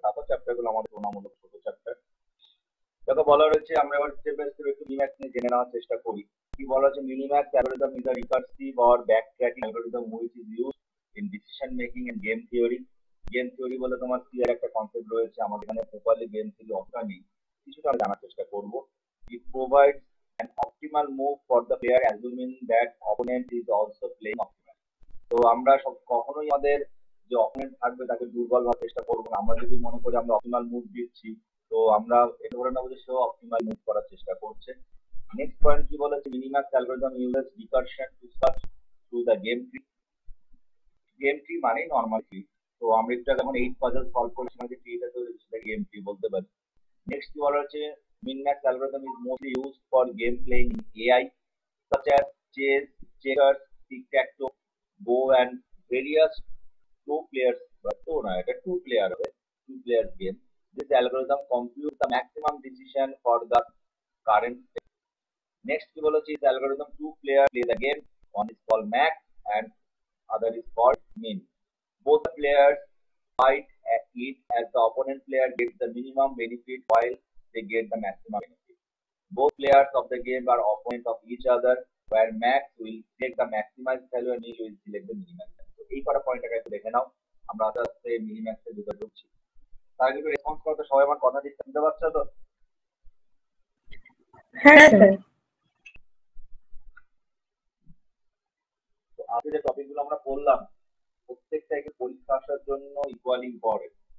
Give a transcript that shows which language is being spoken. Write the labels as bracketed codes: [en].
[bn] তারপর চ্যাপ্টারগুলো আমাদের তুলনামূলক ছোট চ্যাপ্টার। দেখো বলা রয়েছে, আমরা এবার স্টেপ বাই স্টেপ একটু মিনিম্যাক্স নিয়ে জেনে নেওয়ার চেষ্টা করি। কি বলা হচ্ছে, [en] Minimax algorithm is a recursive or backtracking algorithm which is used in decision making and game theory. [bn] Game theory বলে তোমার সিআর একটা কনসেপ্ট রয়েছে, আমাদের এখানে প্রপারলি গেম থিওরি অতটা নেই, কিছুটা আমরা জানার চেষ্টা করব। [en] It provides an optimal move for the player assuming that opponent is also playing optimal. [bn] তো আমরা সব কখনোই আমাদের যে অপোনেন্ট থাকবে তাকে দুর্বল হওয়ার চেষ্টা করবো না। আমরা যদি মনে করি আমরা অপটিমাল মুভ দিচ্ছি, তো আমরা এটা ধরে নেবো যে সেও অপটিমাল মুভ করার চেষ্টা করছে। নেক্সট পয়েন্ট কি বলেছে, [en] Minimax algorithm uses recursion to search through the game tree. [bn] Game tree মানে নরমাল ট্রি। তো আমরা একটা যখন 8 পাজল সলভ করি সেখানে যে ট্রিটা তৈরি হচ্ছে সেটা গেম ট্রি বলতে পারি। নেক্সট কি বলা হচ্ছে, [en] Minimax algorithm is mostly used for game playing in AI such as chess, checkers, tic-tac-toe, go and various two players, but two players game. This algorithm computes the maximum decision for the current state. Next [bn] কি বলেছে, [en] this algorithm two player play the game, one is called max and other is called min. Both the players fight at it as the opponent player gets the minimum benefit while they get the maximum benefit. Both players of the game are opponents of each other, where max will take the maximized value and min will select the minimax value. [bn] তো এই কটা পয়েন্টটাকে একটু দেখে নাও, আমরা আস্তে আস্তে মিনিম্যাক্সের ভিতরে ঢুকছি। তার কিন্তু রেসপন্স করতে সবাই আমার কথা ঠিক শুনতে পাচ্ছ তো? হ্যাঁ স্যার। তো আজকে যে টপিকগুলো আমরা পড়লাম প্রত্যেকটা একটু পরীক্ষা আসার জন্য ইকুয়ালি ইম্পর্টেন্ট।